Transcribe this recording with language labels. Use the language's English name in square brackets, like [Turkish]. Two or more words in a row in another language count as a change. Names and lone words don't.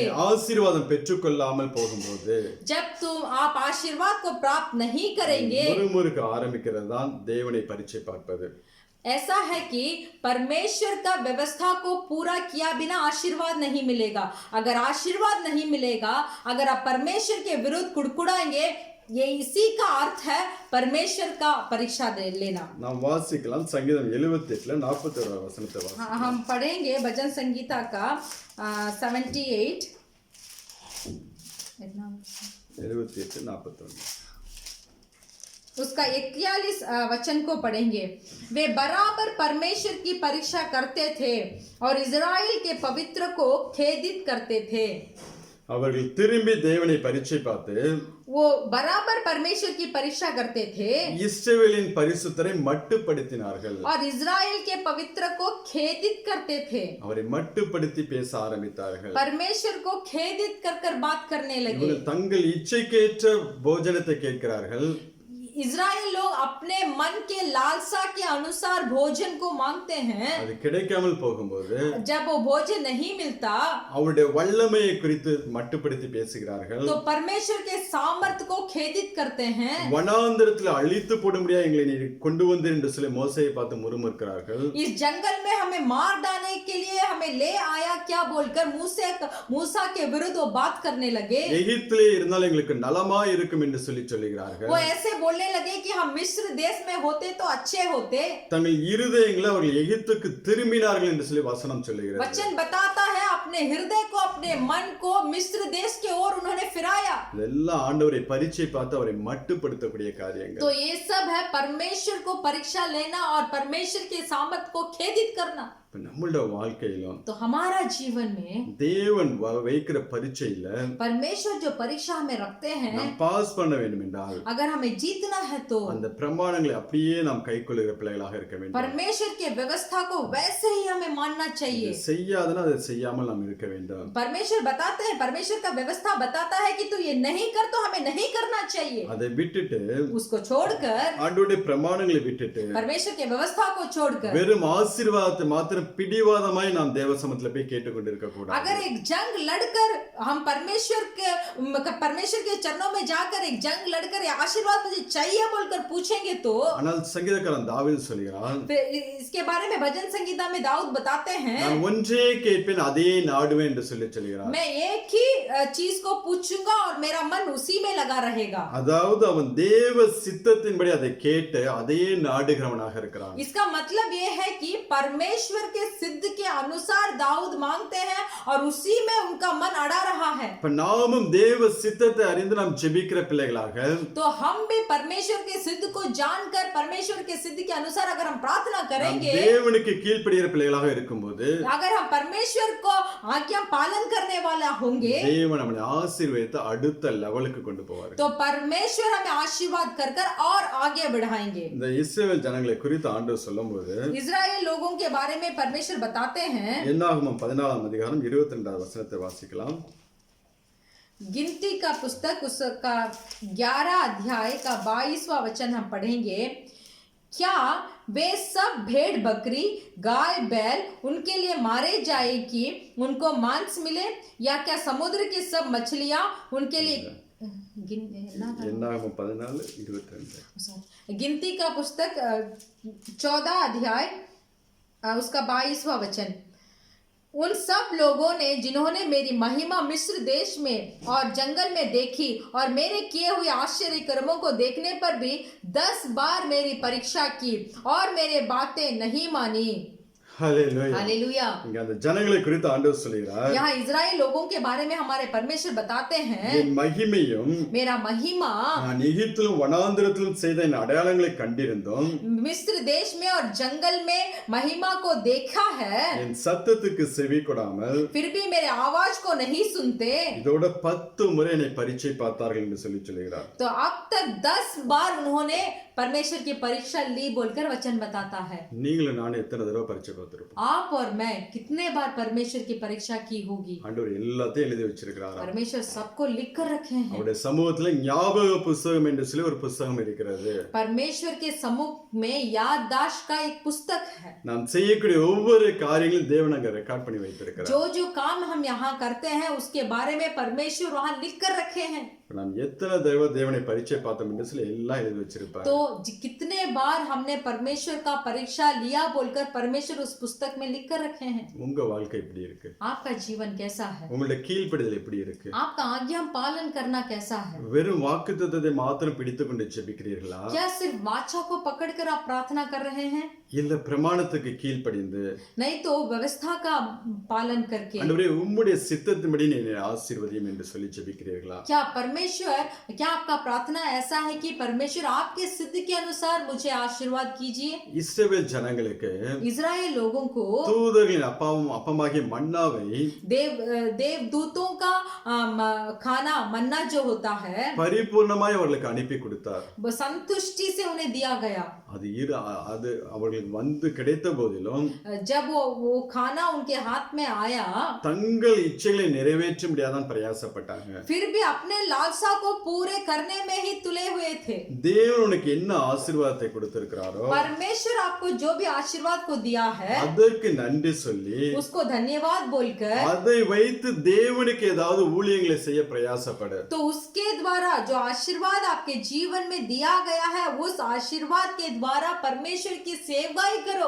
[Tamil] ஆசீர்வாதம் பெற்றுக்கொள்ளாமல் போகும்போது [Hindi] जब आप आशीर्वाद को प्राप्त नहीं करेंगे, [Tamil] முறுமுறுக்க ஆரம்பிக்கிறது தான் தேவனை பரீட்சை பார்ப்பது। [Hindi] ऐसा है कि परमेश्वर का व्यवस्था को पूरा किया बिना आशीर्वाद नहीं मिलेगा। अगर आशीर्वाद नहीं मिलेगा, अगर आप परमेश्वर के विरुद्ध कुड़कुड़ाएंगे, ये इसी का अर्थ है परमेश्वर का परीक्षा दे लेना। [Tamil] நாம் வாசிக்கலாம் சங்கீதம் 78 41 வசனத்தை வாசிக்கலாம்। [Hindi] हम पढ़ेंगे भजन संगीता का 78 41 उसका 41 वचन को पढ़ेंगे। वे बराबर परमेश्वर की परीक्षा करते थे और इज़राइल के पवित्र को खेदित करते थे। [Tamil] அவர்கள் திரும்பி தேவனை பரீட்சை பார்த்து [Hindi] वो बराबर परमेश्वर की परीक्षा करते थे, [Tamil] இஸ்ரவேலின் பரிசுத்தரை மட்டுப்படுத்தினார்கள் [Hindi] और इज़राइल के पवित्र को खेदित करते थे। [Tamil] அவரை மட்டுப்படுத்தி பேச ஆரம்பித்தார்கள்। [Hindi] परमेश्वर को खेदित कर बात करने लगे। [Tamil] இவர்கள் தங்கள் இச்சைக்கேற்ற போஜனத்தை கேட்கிறார்கள், [Hindi] इज़राइल लोग अपने मन के लालसा के अनुसार भोजन को मांगते हैं। [Tamil] அது கிடைக்காமல் போகும்போது [Hindi] जब वो भोजन नहीं मिलता [Tamil] அவருடைய வல்லமையை குறித்து மட்டுப்படுத்தி பேசுகிறார்கள்। [Hindi] तो परमेश्वर के सामर्थ को खेदित करते हैं। [Tamil] வனாந்தரத்தில் அழித்து போடும்படியா எங்களை நீ கொண்டு வந்தீர் என்று சொல்லி மோசேயை பார்த்து முறுமுறுக்கிறார்கள்। [Hindi] इस जंगल में हमें मार डालने के लिए हमें ले आया क्या बोलकर मूसा के विरुद्ध वो बात करने लगे। [Tamil] எகிப்திலே இருந்தால் எங்களுக்கு நலமா இருக்கும் என்று சொல்லுகிறார்கள்। [Hindi] वो ऐसे बोलने लगे कि हम मिस्र देश में होते तो अच्छे होते। [Tamil] தங்கள் இருதயங்களை அவர்கள் எகிப்துக்கு திரும்பினார்கள் என்று சொல்லி வசனம் சொல்லுகிறது। [Hindi] वचन बताता है अपने हृदय को अपने मन को मिस्र देश के ओर उन्होंने फिराया। [Tamil] இதெல்லாம் ஆண்டவரை பரீட்சை பார்த்து அவரை மட்டுப்படுத்தக்கூடிய காரியங்கள்। [Hindi] तो ये सब है परमेश्वर को परीक्षा लेना और परमेश्वर के सामर्थ को खेदित करना। [Tamil] நம்மளோட வாழ்க்கையிலும் [Hindi] तो हमारा जीवन में [Tamil] தேவன் வைக்கிற பரீட்சையில [Hindi] परमेश्वर जो परीक्षा हमें रखते हैं, [Tamil] நாம் பாஸ் பண்ண வேண்டும் என்றால் [Hindi] अगर हमें जीतना है तो [Tamil] அந்த பிரமாணங்களை அப்படியே நாம் கைக்கொள்ளுகிற பிள்ளைகளாக இருக்க வேண்டும்। [Hindi] परमेश्वर के व्यवस्था को वैसे ही हमें मानना चाहिए। [Tamil] செய்யாதனா அதை செய்யாமல் நாம் இருக்க வேண்டும்। [Hindi] परमेश्वर बताते हैं, परमेश्वर का व्यवस्था बताता है कि तू ये नहीं कर तो हमें नहीं करना चाहिए। [Tamil] அதை விட்டுட்டு [Hindi] उसको छोड़कर, [Tamil] ஆண்டவருடைய பிரமாணங்களை விட்டுட்டு [Hindi] परमेश्वर के व्यवस्था को छोड़कर [Tamil] வெறும் ஆசீர்வாதத்தை மாத்திரம் பிடிவாதமாய் நாம் தேவசமத்துல போய் கேட்டுக்கொண்டிருக்க கூடாது। [Hindi] अगर एक जंग लड़कर हम परमेश्वर के चरणों में जाकर एक जंग लड़कर आशीर्वाद मुझे चाहिए बोलकर पूछेंगे तो, [Tamil] ஆனால் சங்கீதக்காரன் தாவீது சொல்கிறான், [Hindi] इसके बारे में भजन संगीता में दाऊद बताते हैं, [Tamil] நான் ஒன்றே கேட்பேன் அதே நாடுவேன் என்று சொல்கிறான்। [Hindi] मैं एक ही चीज को पूछूंगा और मेरा मन उसी में लगा रहेगा। [Tamil] அதாவது அவன் தேவ சித்தத்தின்படி அதை கேட்டு அதே நாடுகிறவனாக இருக்கிறான்। [Hindi] इसका मतलब ये है कि परमेश्वर परमेश्वर के सिद्ध के अनुसार दाऊद मांगते हैं और उसी में उनका मन अड़ा रहा है। [Tamil] இப்ப நாமும் தேவ சித்தத்தை அறிந்து நாம் ஜெபிக்கிற பிள்ளைகளாக [Hindi] तो हम भी परमेश्वर के सिद्ध को जानकर परमेश्वर के सिद्ध के अनुसार अगर हम प्रार्थना करेंगे, [Tamil] தேவனுக்கு கீழ்ப்படிகிற பிள்ளைகளாக இருக்கும்போது [Hindi] अगर हम परमेश्वर को आज्ञा पालन करने वाला होंगे, [Tamil] தேவன் நம்மை ஆசீர்வதித்து அடுத்த லெவலுக்கு கொண்டு போவார். [Hindi] तो परमेश्वर हमें आशीर्वाद कर कर और आगे बढ़ाएंगे। [Tamil] இந்த இஸ்ரவேல் ஜனங்களை குறித்து ஆண்டவர் சொல்லும்போது [Hindi] इजराइल लोगों के बारे में परमेश्वर बताते हैं, [Tamil] என்னாகமம் 14 அதிகாரம் 22வது வசனத்தை வாசிக்கலாம். [Hindi] गिनती का पुस्तक उसका 11 अध्याय का 22वां वचन हम पढ़ेंगे। क्या वे सब भेड़ बकरी गाय बैल उनके लिए मारे जाए कि उनको मांस मिले, या क्या समुद्र की सब मछलियां उनके लिए [Tamil] என்னாகமம் 14:22. [Hindi] गिनती का पुस्तक 14 अध्याय उसका 22वां वचन। उन सब लोगों ने जिन्होंने मेरी महिमा मिस्र देश में और जंगल में देखी और मेरे किए हुए आश्चर्य कर्मों को देखने पर भी 10 बार मेरी परीक्षा की और मेरे बातें नहीं मानी। [Tamil] ஹல்லேலூயா. [Hindi] हालेलुया। [Tamil] இங்க அந்த ஜனங்களை குறித்து ஆண்டவர் சொல்கிறார், [Hindi] यहाँ इजराइल लोगों के बारे में हमारे परमेश्वर बताते हैं, [Tamil] என் மகிமையும் [Hindi] मेरा महिमा [Tamil] நான் எகிப்திலும் வனாந்திரத்திலும் செய்த என் அடையாளங்களை கண்டிருந்தோம், [Hindi] मिस्र देश में और जंगल में महिमा को देखा है, [Tamil] என் சத்தத்துக்கு செவி கொடாமல் [Hindi] फिर भी मेरे आवाज को नहीं सुनते। [Tamil] இதோட 10 முறை என்னை பரீட்சை பார்த்தார்கள் என்று சொல்லி சொல்கிறார். [Hindi] तो अब तक 10 बार उन्होंने परमेश्वर की परीक्षा ली बोलकर वचन बताता है। [Tamil] நீங்களும் நானும் எத்தனை தடவை பரீட்சை பார்த்திருப்போம்? [Hindi] आप और मैं कितने बार परमेश्वर की परीक्षा की होगी। [Tamil] ஆண்டவர் எல்லாத்தையும் எழுதி வச்சிருக்கிறார். [Hindi] परमेश्वर सबको लिख कर रखे हैं। [Tamil] அவருடைய சமூகத்துல ஞாபக புஸ்தகம் என்று சொல்லி ஒரு புஸ்தகம் இருக்கிறது. [Hindi] परमेश्वर के सम्मुख में याददाश्त का एक पुस्तक है। [Tamil] நாம் செய்யக்கூடிய ஒவ்வொரு காரியங்களும் தேவன் அங்க ரெக்கார்ட் பண்ணி வைத்திருக்கிறார். [Hindi] जो जो काम हम यहाँ करते हैं उसके बारे में परमेश्वर वहाँ लिख कर रखे हैं। [Tamil] நாம் எத்தனை தடவை தேவனை பரீட்சை பார்த்தோம் என்று சொல்லி எல்லாம் எழுதி வச்சிருப்பார். [Hindi] तो कितने बार हमने परमेश्वर का परीक्षा लिया बोलकर परमेश्वर उस पुस्तक में लिख कर रखे हैं। [Tamil] உங்க வாழ்க்கை எப்படி இருக்கு? [Hindi] आपका जीवन कैसा है? [Tamil] உங்களுடைய கீழ்ப்படிதல் எப்படி இருக்கு? [Hindi] आपका आज्ञा पालन करना कैसा है? [Tamil] வெறும் வாக்குத்தத்தத்தை மாத்திரம் பிடித்துக் கொண்டு ஜெபிக்கிறீர்களா? [Hindi] क्या सिर्फ वाचा को पकड़कर आप प्रार्थना कर रहे हैं? [Tamil] இல்ல பிரமாணத்துக்கு கீழ்ப்படிந்து [Hindi] नहीं तो व्यवस्था का पालन करके? [Tamil] ஆண்டவரே உம்முடைய சித்தத்தின்படி என்னை ஆசீர்வதியும் என்று சொல்லி ஜெபிக்கிறீர்களா? [Hindi] क्या परमेश्वर, क्या आपका प्रार्थना ऐसा है कि परमेश्वर आपके सिद्ध के अनुसार मुझे आशीर्वाद कीजिए? [Tamil] இஸ்ரவேல் ஜனங்களுக்கு [Hindi] इजराइल लोगों को [Tamil] தூதர்களின் அப்பமாகிய மன்னாவை [Hindi] देवदूतों का खाना मन्ना जो होता है [Tamil] பரிபூர்ணமாய் அவர்களுக்கு அனுப்பி கொடுத்தார். [Hindi] वो संतुष्टि से उन्हें दिया गया। [Tamil] அது அவர்களுக்கு வந்து கிடைத்த போதிலும் [Hindi] जब वो खाना उनके हाथ में आया, [Tamil] தங்கள் இச்சைகளை நிறைவேற்ற முடியாதான் பிரயாசப்பட்டாங்க. [Hindi] फिर भी अपने लालसा को पूरे करने में ही तुले हुए थे। [Tamil] தேவன் உனக்கு என்ன ஆசீர்வாதத்தை கொடுத்திருக்கிறாரோ [Hindi] परमेश्वर आपको जो भी आशीर्वाद को दिया है [Tamil] அதற்கு நன்றி சொல்லி [Hindi] उसको धन्यवाद बोलकर [Tamil] அதை வைத்து தேவனுக்கு ஏதாவது ஊழியங்களை செய்ய பிரயாசப்படு. [Hindi] तो उसके द्वारा जो आशीर्वाद आपके जीवन में दिया गया है उस आशीर्वाद के द्वारा परमेश्वर की सेवाई करो।